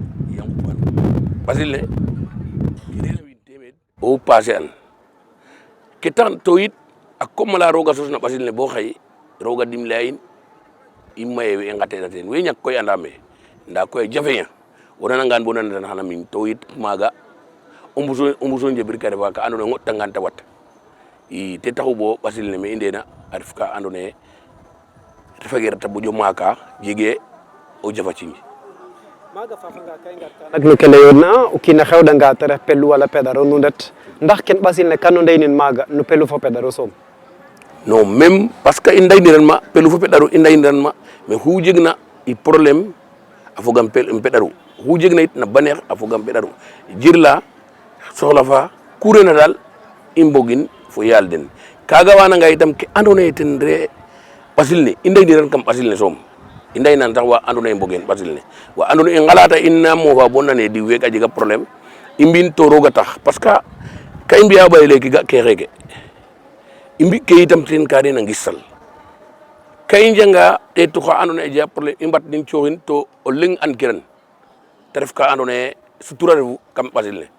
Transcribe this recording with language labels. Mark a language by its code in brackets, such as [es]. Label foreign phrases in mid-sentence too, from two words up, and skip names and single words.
[srr] ɓasil ne ke reena wiin teemeed o passer an ke tax to yit a comme ala roga sos na ɓasil ne bo xaye roga dimle a in i maye we i nqateena teen we ñak koy anda me nda koy a jafeña o nanangaan bo nanatan xana miñ to yit maaga o mbuso njebir ka refa ka andoona yee ŋoɗtangaan ta wat i te taxu bo ɓasil ne me i ndeena a ref ka andoona yee refage reta moƴo maaka jegee o jafa ciiñ maaga faafanga ka i ngarka nak no ke layoodna o kiin a xewɗanga te ref pelu wala pedaro nu ndet ndax ken ɓasil ne kan o ndeynin maaga no pelu fo pedaro soom [fr] non même parce que [srr] i ndayniran ma pelu fo peɗaru i ndayniran ma mais xu jegna i problème a fogam peɗaru xu jegna yit na baneex a fogam peɗaru jirla soxla fa ku rena daal i mbogin fo yaal den kaaga wananga itam ke andoona yee ten re ɓasil ne i ndayniran kam ɓasil ne soom i ndaynan sax wa andoona yee mbogeen ɓasil ne wa andoona yee i ngalata in na moofa bo nane diw week a jega problème i mbi'in to roog a tax [fr] parce que [srr] ka i mbi'a ɓayle ke ga ke xeeke i mbi ke itam ten ka den a ngistal ka i njanga ɗeetu xa andoona yee a jega problème i mbat nin cooxin to o leŋ an kiran te ref ka andoona yee sutura refu kam ɓasil ne